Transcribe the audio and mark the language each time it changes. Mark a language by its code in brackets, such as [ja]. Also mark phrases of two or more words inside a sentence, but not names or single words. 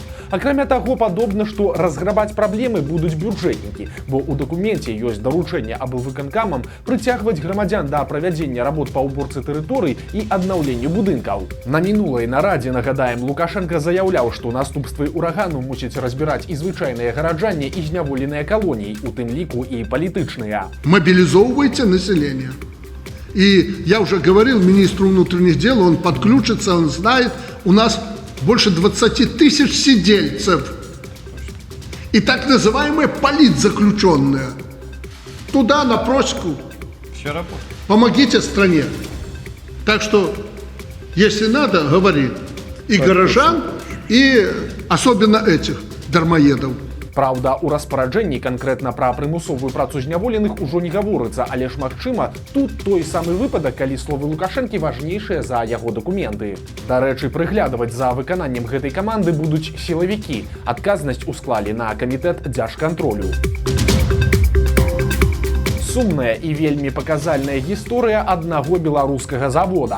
[be] Акрамя таго, падобна, што разграбаць праблемы будуць бюджэтнікі, бо ў дакуменце ёсць даручэнне аблвыканкамам прыцягваць грамадзян да правядзення работ па ўборцы тэрыторый і аднаўленню будынкаў. На мінулай нарадзе, нагадаем, Лукашенко заяўляў, што наступствы урагану мусяць разбіраць і звычайныя гараджане, і зняволеныя калоніі, у тым ліку і палітычныя. [ru] Мобилизовывайте население. И я уже говорил министру внутренних дел, он подключится, он знает, у нас больше 20 тысяч сидельцев. И так называемые политзаключенные. Туда, на просеку. Помогите стране. Так что, если надо, говори. И горожан, и особенно этих дармоедов. [be] Праўда, у распараджэнні канкрэтна пра прымусовую працу зняволеных ужо не гаворыцца, але ж магчыма, тут той самы выпадак, калі словы Лукашэнкі важнейшыя за яго дакументы. Дарэчы, прыглядаваць за выкананнем гэтай каманды будуць сілавікі. Адказнасць усклалі на камітэт дзяржкантролю. Сумная і вельмі паказальная гісторыя аднаго беларускага завода.